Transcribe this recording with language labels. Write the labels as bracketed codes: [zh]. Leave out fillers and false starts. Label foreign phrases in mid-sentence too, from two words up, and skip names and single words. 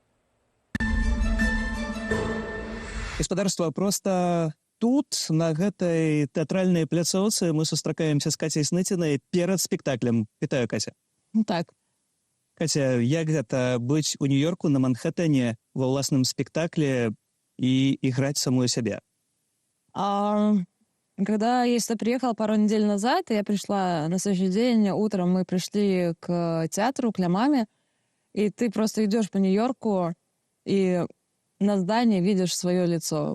[be] Господарства, просто тут, на гэтай тэатральнай пляцоўцы, мы сустракаемся з Кацяй Сніцінай перад спектаклем. Вітаю, Каця. Так. Катя, як гэта быць у Нью-Йорку на Манхэттене ва ўласным спектакле [ru] и играть самую себя? Когда я сюда приехала пару недель назад, я пришла на следующий день, утром мы пришли к театру, к «Ля маме», и ты просто идешь по Нью-Йорку, и на здании видишь свое лицо.